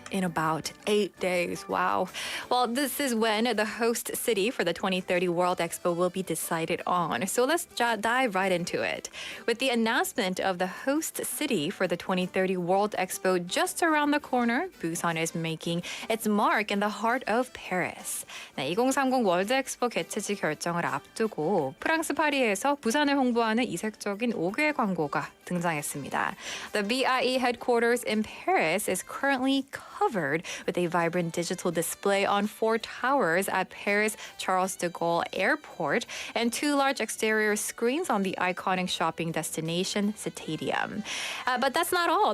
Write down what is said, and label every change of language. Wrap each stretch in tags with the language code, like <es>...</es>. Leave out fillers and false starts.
<en>In about 8 days. Wow. Well, this is when the host city for the 2030 World Expo will be decided on. So let's dive right into it. With the announcement of the host city for the 2030 World Expo just around the corner, Busan is making its mark in the heart of Paris.</en> <ko>네, 2030 월드 엑스포 개최지 결정을 앞두고 프랑스 파리에서 부산을 홍보하는 이색적인 5개의 광고가 등장했습니다.</ko> <en>The BIE headquarters in Paris is currently covered with a vibrant digital display on 4 towers at Paris Charles de Gaulle Airport and 2 large exterior screens on the iconic shopping destination Stadium. But that's not all.</en>